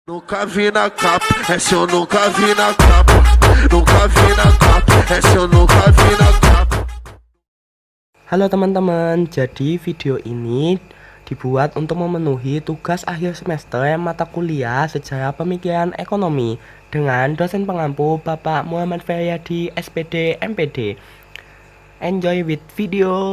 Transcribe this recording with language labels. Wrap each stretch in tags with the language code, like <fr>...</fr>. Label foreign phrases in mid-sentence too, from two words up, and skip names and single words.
<pt>Nunca vi na capa, essa eu nunca vi na capa. Nunca vi na capa, essa eu nunca vi na capa.</pt> <id>Halo teman-teman, jadi video ini dibuat untuk memenuhi tugas akhir semester mata kuliah Sejarah Pemikiran Ekonomi dengan dosen pengampu Bapak Muhammad Feryadi SPD MPD.</id> <en>Enjoy with video.</en>